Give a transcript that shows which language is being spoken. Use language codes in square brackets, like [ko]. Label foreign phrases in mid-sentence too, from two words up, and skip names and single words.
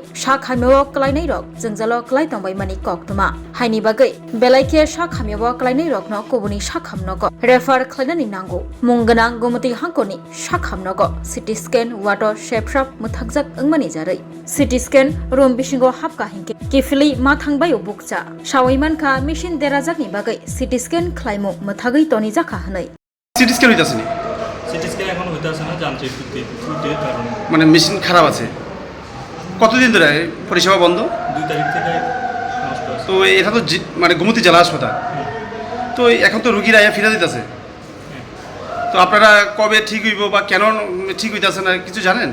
[brx] साखामियाव क्लाइनै रक जोंजाल क्लाइ तंबायमानि कक्तमा हाइनि बागै बेलाइखे साखामियाव क्लाइनै रकन कबुनि साखामनक रेफार क्लाइनानि नांगौ मुंगोनां गोमती हांकरनि साखामनक [en] CT scan [brx] वाटर शेपसाप मुथाकजाक अंमानि जारै [en] CT scan room [brx] बिसिंगो हाबका हिंके किफिलि मा थांबाय बुकजा सावैमानखा मेसिन देराजाकनि बागै [en] CT scan [brx] क्लाइमु मुथागै तनि जाखा हनै [en] CT scan [bn] হইতাছে [en] CT scan [bn] এখন হইতাছে না যান্ত্রিক ত্রুটির কারণে মানে মেশিন খারাপ আছে কতদিন ধরে পরিষেবা বন্ধ 2 তারিখ থেকে নষ্ট আছে তো এটা তো মানে গোমতী জেলা হাসপাতাল তো এখন তো রোগীরা ফিরে দিতেছে তো আপনারা কবে ঠিক হইব বা কেন ঠিক হইতাছে না কিছু জানেন